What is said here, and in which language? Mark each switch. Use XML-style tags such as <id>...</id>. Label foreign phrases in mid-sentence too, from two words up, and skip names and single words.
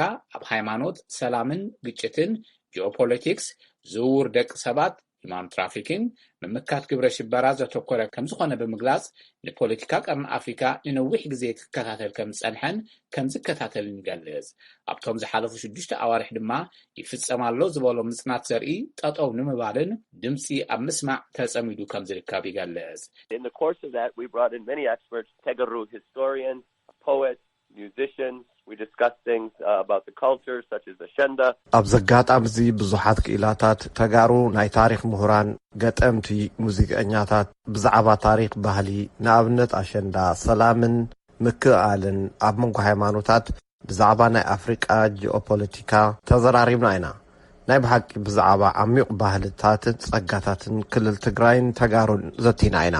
<ti>ኣብ ሃይማኖት ሰላምን ግጭትን ጂኦፖለቲክስ ዝውውር ደቂ ሰባት</ti> <en>human trafficking</en> <ti>ምምካት ግብረ ሽበራ ዘተኮረ ከም ዝኾነ ብምግላጽ ንፖለቲካ ቀርኒ ኣፍሪካ ንነዊሕ ግዜ ክከታተል ከም ዝጸንሐን ከም ዝከታተልን ይገልጽ ኣብቶም ዝሓለፉ 6 ኣዋርሕ ድማ ይፍጸማሎ ዝበሎ ምጽናት ዘርኢ ጠጠው ንምባልን ድምጺ ኣብ ምስማዕ ተጸሚዱ ከም ዝርከብ ይገልጽ</ti> <en>In the course of that we brought in many experts Tegaru historians poets musicians we discussed things about the culture such as the Shenda</en> <ti>ኣብ ዘጋጣም እዚ ብዙሓት ክኢላታት ተጋሩ ናይ ታሪክ ምሁራን ገጠምቲ ሙዚቀኛታት ብዛዕባ ታሪክ ባህሊ ንኣብነት ኣሸንዳ ሰላምን ምክኣልን ኣብ መንጎ ሃይማኖታት ብዛዕባ ናይ ኣፍሪቃ ጂኦፖለቲካ ተዘራሪብና ኢና ናይ ብሓቂ ብዛዕባ ዓሚቕ ባህልታትን ጸጋታትን ክልል ትግራይን ተጋሩን ዘቲና ኢና</ti>